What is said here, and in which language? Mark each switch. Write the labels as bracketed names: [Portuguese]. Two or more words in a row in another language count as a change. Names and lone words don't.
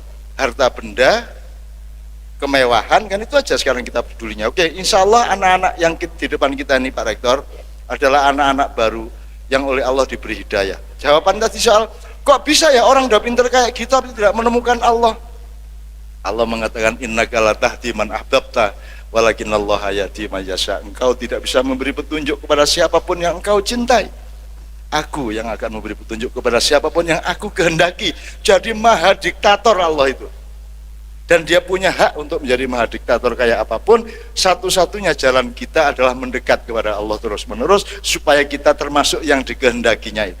[Indonesian] Harta benda, kemewahan, kan itu aja sekarang kita pedulinya. Oke, [Arabic] إن شاء الله [Indonesian] anak-anak yang di depan kita ini Pak Rektor adalah anak-anak baru yang oleh Allah diberi hidayah. Jawaban tadi soal kok bisa ya orang udah pinter kayak gitu tapi tidak menemukan Allah? [Arabic] Allah mengatakan إنك لا تهدي من أحببت ولكن الله يهدي من يشاء. [Indonesian] Engkau tidak bisa memberi petunjuk kepada siapapun yang engkau cintai. Aku yang akan memberi petunjuk kepada siapapun yang aku kehendaki. Jadi maha diktator Allah itu. Dan dia punya hak untuk menjadi maha diktator kayak apapun. Satu-satunya jalan kita adalah mendekat kepada Allah terus menerus supaya kita termasuk yang dikehendakinya itu.